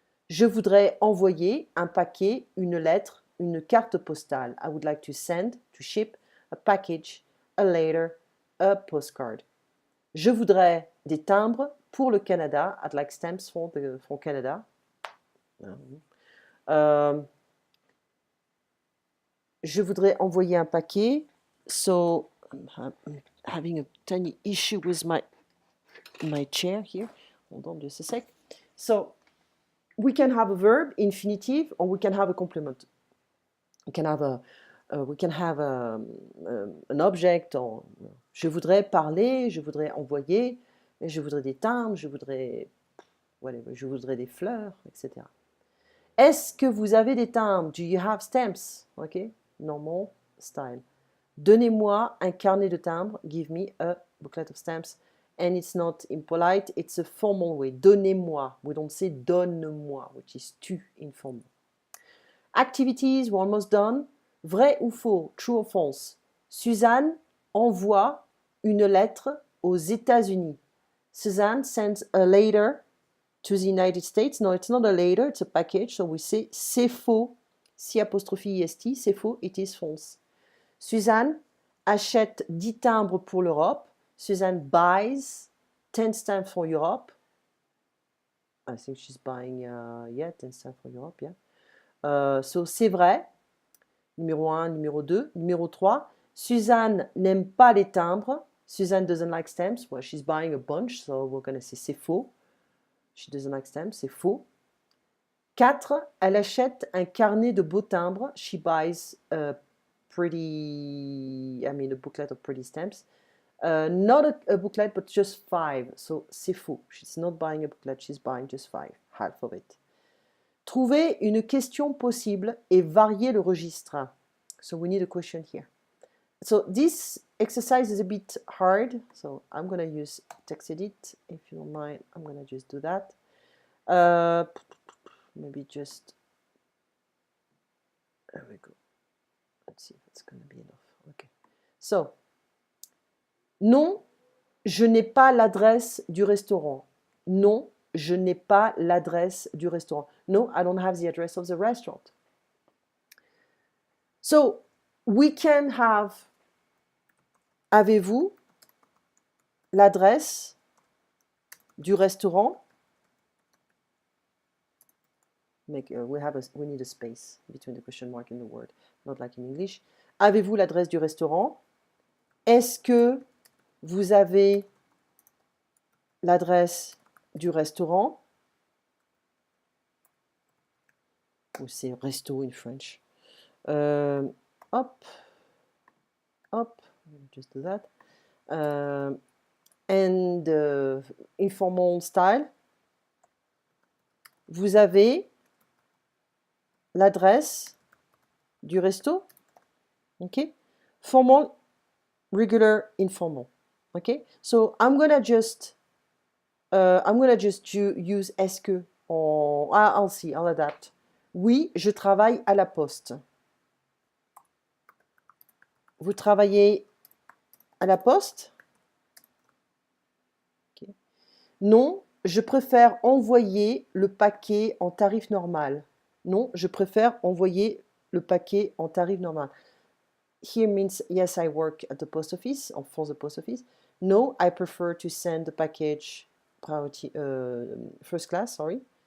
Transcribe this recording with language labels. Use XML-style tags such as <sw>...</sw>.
<fr>Je voudrais envoyer un paquet, une lettre, une carte postale.</fr> <en>I would like to send, to ship, a package, a letter, a postcard.</en> <fr>Je voudrais des timbres pour le Canada.</fr> <en>I'd like stamps for Canada.</en> <fr>Je voudrais envoyer un paquet.</fr> <en>So, I'm having a tiny issue with my chair here. Hold on just a sec. So, we can have a verb, infinitive, or we can have a complement. We can have an object.</en> <fr>Or, je voudrais parler, je voudrais envoyer, je voudrais des timbres, je voudrais des fleurs, etc. Est-ce que vous avez des timbres?</fr> <en>Do you have stamps? Okay, normal style.</en> <fr>Donnez-moi un carnet de timbres.</fr> <en>Give me a booklet of stamps. And it's not impolite, it's a formal way.</en> <fr>Donnez-moi.</fr> <en>We don't say donne-moi, which is too informal. Activities, we're almost done.</en> <fr>Vrai ou faux?</fr> <en>True or false?</en> <fr>Suzanne envoie une lettre aux États-Unis.</fr> <en>Suzanne sends a letter to the United States. No, it's not a letter, it's a package. So we say</en> <fr>c'est faux. C''est, c'est faux,</fr> <en>it is false.</en> <fr>Suzanne achète 10 timbres pour l'Europe.</fr> <en>Suzanne buys 10 stamps for Europe. I think she's buying, 10 stamps for Europe, yeah.</en> <fr>So c'est vrai. Numéro 1, numéro 2. Numéro 3, Suzanne n'aime pas les timbres.</fr> <en>Suzanne doesn't like stamps. Well, she's buying a bunch, so we're going to say</en> <fr>c'est faux.</fr> <en>She doesn't like stamps,</en> <fr>c'est faux. 4, elle achète un carnet de beaux timbres.</fr> <en>She buys a booklet of pretty stamps. Not a booklet, but just 5. So</en> <fr>c'est faux.</fr> <en>She's not buying a booklet, she's buying just 5, half of it.</en> <fr>Trouver une question possible et varier le registre.</fr> <en>So we need a question here. So this exercise is a bit hard, so I'm going to use TextEdit. If you don't mind, I'm going to just do that. Maybe just, there we go. Let's see if it's going to be enough. Okay.</en> <fr>So, non, je n'ai pas l'adresse du restaurant. Non, je n'ai pas l'adresse du restaurant.</fr> <en>No, I don't have the address of the restaurant. So, we can have,</en> <fr>avez-vous l'adresse du restaurant?</fr> <en>We need a space between the question mark and the word, not like in English.</en> <fr>Avez-vous l'adresse du restaurant? Est-ce que vous avez l'adresse du restaurant? Ou c'est resto</fr> <en>in French. Hop, just do that. And informal style.</en> <fr>Vous avez l'adresse du resto?</fr> <en>Okay. Formal, regular, informal. Okay. So I'm gonna just use est-ce que. I'll see. I'll adapt.</en> <fr>Oui, je travaille à la poste. Vous travaillez à la poste? Okay. Non, je préfère envoyer le paquet en tarif normal. Non, je préfère envoyer le paquet en tarif normal.</fr> <en>Here means yes, I work at the post office, or for the post office. No, I prefer to send the package priority, first class, sorry.</en>